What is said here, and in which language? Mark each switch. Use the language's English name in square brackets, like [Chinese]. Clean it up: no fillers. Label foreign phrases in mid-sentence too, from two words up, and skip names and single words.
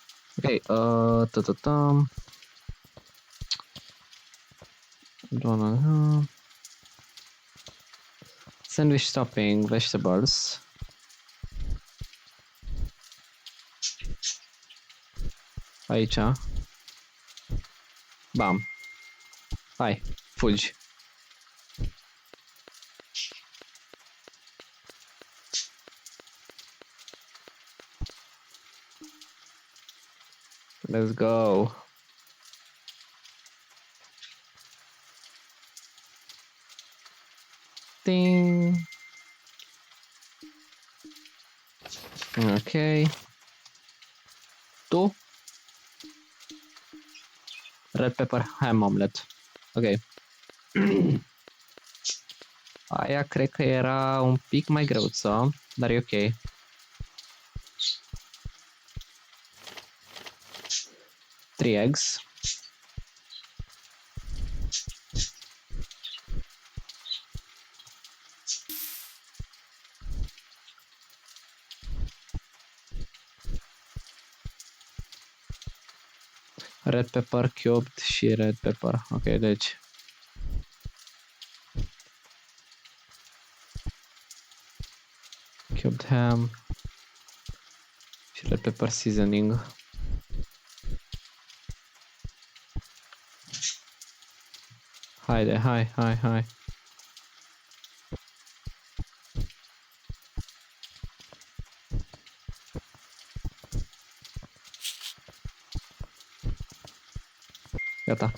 [English] Ok, sandwich topping, vegetables. [Romanian] Aici. Bam. Hai, fugi. [English] Let's go. Ting. Ok. Tu? Red pepper ham omelet. Ok. [Romanian] Aia cred că era un pic mai greuță, dar e ok. [English] Three eggs. Red pepper cubed și red pepper. Ok, deci. Cubed ham. Și red pepper seasoning. [Romanian] Haide, hai. Gata.